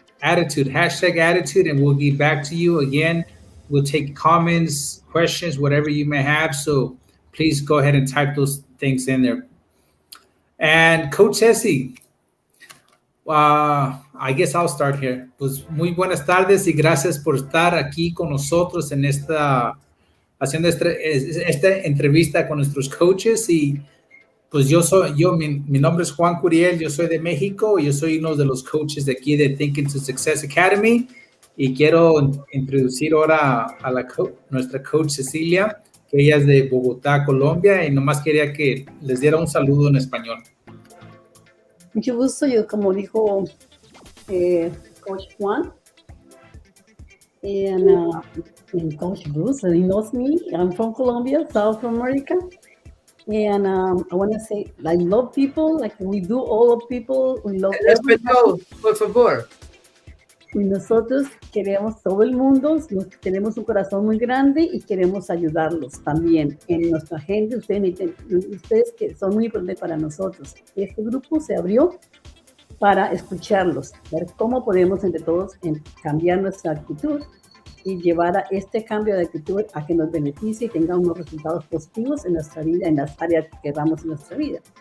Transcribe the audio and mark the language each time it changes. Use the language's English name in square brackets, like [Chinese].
[English] Hashtag attitude, and we'll get back to you again. We'll take comments, questions, whatever you may have. So please go ahead and type those things in there. And Coach Ceci, I guess I'll start here. [Spanish] Pues muy buenas tardes y gracias por estar aquí con nosotros en haciendo esta entrevista con nuestros coaches. Y Pues mi nombre es Juan Curiel, yo soy de México, yo soy uno de los coaches de aquí de Thinking to Success Academy y quiero introducir ahora a nuestra coach Cecilia, que ella es de Bogotá, Colombia, y nomás quería que les diera un saludo en español. Mucho gusto, yo como dijo Coach Juan, [English] and Coach Bruce, he knows me. I'm from Colombia, South America. And I want to say, I love people, like we do, all of people. We love [Spanish] En español, por favor. y nosotros queremos todo el mundo, tenemos un corazón muy grande y queremos ayudarlos también en nuestra gente. Ustedes que son muy importantes para nosotros. Este grupo se abrió para escucharlos, ver cómo podemos entre todos cambiar nuestra actitud y llevar a este cambio de actitud a que nos beneficie y tenga unos resultados positivos en nuestra vida, en las áreas que queramos en nuestra vida.